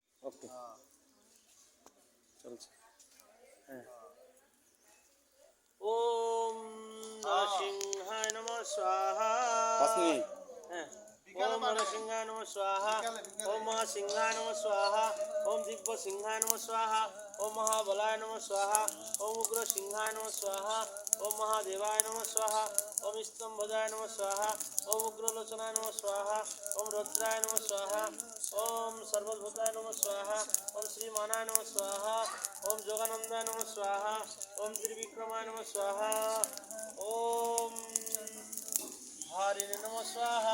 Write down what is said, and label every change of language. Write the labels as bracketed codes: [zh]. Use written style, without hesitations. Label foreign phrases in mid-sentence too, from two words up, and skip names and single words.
[bn] ওকে চলছে। হ্যাঁ, [sa] ওম নরসিংহায় নমঃ স্বাহা। [bn] 5 মিনিট। [sa] হ্যাঁ, ওম নরসিংহায় নমঃ স্বাহা। ওম মহাসিংহায় নমঃ স্বাহা। ওম দিব্য সিংহায় নমঃ স্বাহা। ওম মহাবলায় নমঃ স্বাহা। ওম উগ্র সিংহায় নমঃ স্বাহা। ওম মহাদেবায় নমঃ স্বাহা। ওম স্তম্ভজায় নমঃ স্বাহা। ওম উগ্রলোচনায় নমঃ স্বাহা। ওম রুদ্রায় নমঃ স্বাহা। ওম সর্বভূতায় নমঃ স্বাহা। ওম শ্রীমানায় নমঃ স্বাহা। ওম যোগানন্দায় নমঃ স্বাহা। ওম ত্রিবিক্রমায় নমঃ স্বাহা। ওম হারিণে নমঃ স্বাহা।